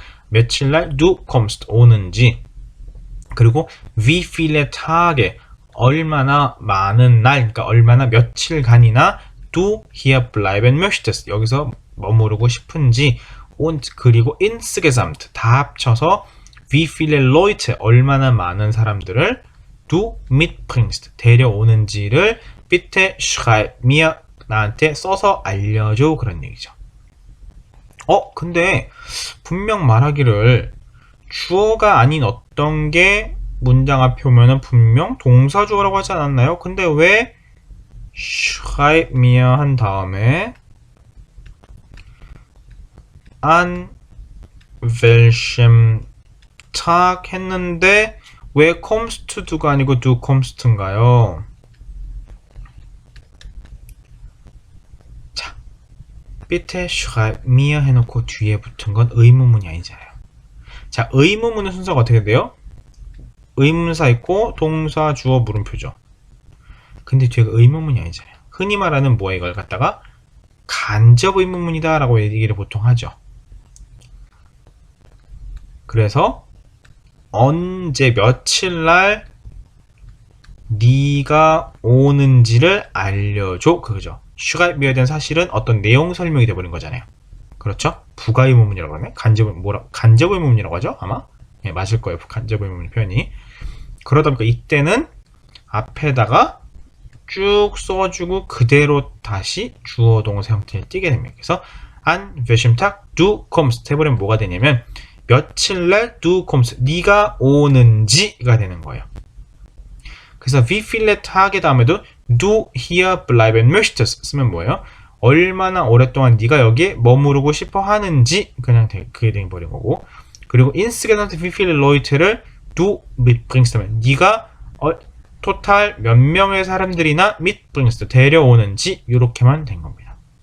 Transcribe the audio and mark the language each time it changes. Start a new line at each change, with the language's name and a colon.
Korean: 며칠날
German: du kommst
Korean: 오는지 그리고
German: wie viele Tage
Korean: 얼마나 많은 날 그러니까 얼마나 며칠간이나
German: du hier bleiben möchtest
Korean: 여기서 머무르고 싶은지
German: und
Korean: 그리고
German: insgesamt
Korean: 다 합쳐서
German: wie viele Leute
Korean: 얼마나 많은 사람들을
German: du mitbringst
Korean: 데려오는지를
German: bitte schreib mir
Korean: 나한테 써서 알려줘 그런 얘기죠. 근데 분명 말하기를 주어가 아닌 어떤 게 문장 앞에 오면은 분명 동사 주어라고 하지 않았나요? 근데 왜
German: schreib mir
Korean: 한 다음에
German: an welchem Tag
Korean: 했는데 왜
English: comes to do
Korean: 가 아니고
English: do comes to
Korean: 인가요? 자,
German: bitte schreib mir
Korean: 해놓고 뒤에 붙은 건 의문문이 아니잖아요. 자, 의문문의 순서가 어떻게 돼요? 의문사 있고 동사 주어 물음표죠. 근데 뒤에가 의문문이 아니잖아요. 흔히 말하는 뭐야 이걸 갖다가 간접 의문문이다 라고 얘기를 보통 하죠. 그래서 언제 며칠날 네가 오는지를 알려줘 그거죠.
German: schreib mir
Korean: 에 대한 사실은 어떤 내용 설명이 돼버린 거잖아요. 그렇죠? 부가 의문문이라고 하네. 간접 의문문이라고 하죠 아마. 네, 맞을 거예요. 간접 의문문 표현이. 그러다 보니까 이때는 앞에다가 쭉 써주고 그대로 다시 주어 동사 형태를 띄게 됩니다. 그래서
German: an welchem Tag du kommst
Korean: 해버리면 뭐가 되냐면 며칠날
German: du kommst
Korean: 네가 오는지가 되는 거예요. 그래서
German: wie viele Tage
Korean: 다음에도
German: du hier bleiben möchtest
Korean: 쓰면 뭐예요? 얼마나 오랫동안 네가 여기에 머무르고 싶어 하는지 그냥 그게 돼버린 거고 그리고
German: insgesamt wie viele Leute
Korean: 를
German: du mitbringst
Korean: 하면 네가 토탈 몇 명의 사람들이나
German: mitbringst
Korean: 데려오는지 이렇게만 된 겁니다.